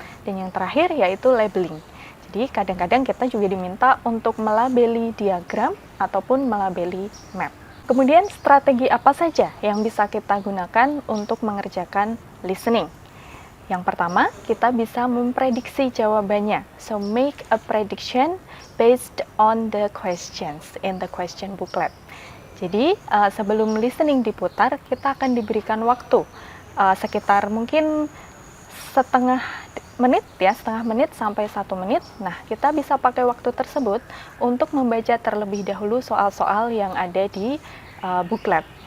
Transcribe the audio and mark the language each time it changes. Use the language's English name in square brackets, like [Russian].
[Indonesian] Dan yang terakhir yaitu labeling. Jadi kadang-kadang kita juga diminta untuk melabeli diagram ataupun melabeli map. Kemudian strategi apa saja yang bisa kita gunakan untuk mengerjakan listening? Yang pertama, kita bisa memprediksi jawabannya. [English] So, make a prediction based on the questions in the question booklet. [Indonesian] Jadi, sebelum listening diputar, kita akan diberikan waktu sekitar mungkin setengah menit sampai 1 menit. Nah, kita bisa pakai waktu tersebut untuk membaca terlebih dahulu soal-soal yang ada di booklet.